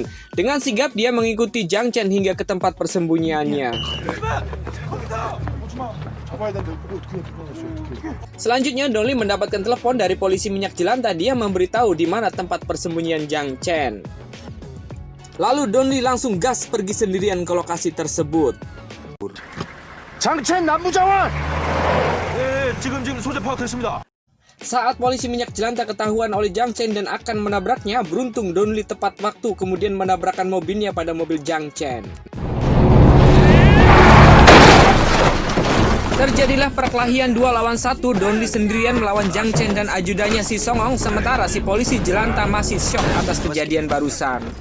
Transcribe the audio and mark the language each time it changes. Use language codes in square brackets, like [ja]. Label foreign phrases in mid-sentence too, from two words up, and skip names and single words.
[id] Dengan sigap dia mengikuti Jiang Chen hingga ke tempat persembunyiannya. Selanjutnya Don Lee mendapatkan telepon dari polisi minyak jelantah. Dia memberitahu di mana tempat persembunyian Jiang Chen. Lalu Don Lee langsung gas pergi sendirian ke lokasi tersebut. [ko] 장첸 남부장관! 네, 지금 소재 파악했습니다. [id] Saat polisi minyak jelantah ketahuan oleh Jiang Chen dan akan menabraknya, beruntung Don Lee tepat waktu kemudian menabrakkan mobilnya pada mobil Jiang Chen. Terjadilah perkelahian 2 lawan 1. Don Lee sendirian melawan Jiang Chen dan ajudannya si Songong, sementara si polisi jelantah masih syok atas kejadian barusan.